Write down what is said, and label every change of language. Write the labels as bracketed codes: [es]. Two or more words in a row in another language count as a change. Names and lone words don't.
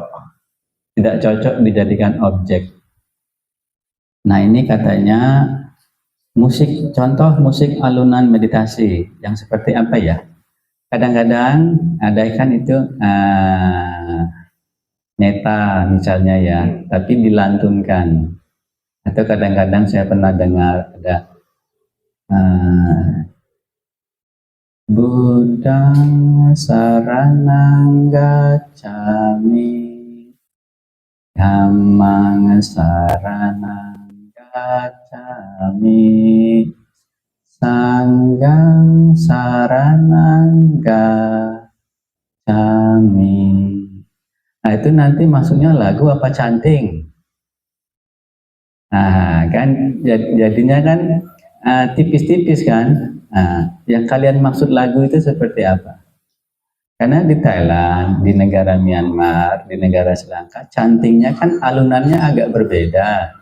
[id] Tidak cocok dijadikan objek. Nah, ini katanya musik, contoh musik alunan meditasi yang seperti apa ya? Kadang-kadang ada kan itu neta misalnya ya, tapi dilantunkan. [pi] Atau kadang-kadang saya pernah dengar ada Buddhang saranang gacchami, Dhammang saranang gacchami, Sanghang saranang gacchami. [id] Nah, itu nanti masuknya lagu apa canting? Nah, kan jadinya kan tipis-tipis kan? Nah, yang kalian maksud lagu itu seperti apa? Karena di Thailand, di negara Myanmar, di negara Sri Lanka, cantingnya kan alunannya agak berbeda.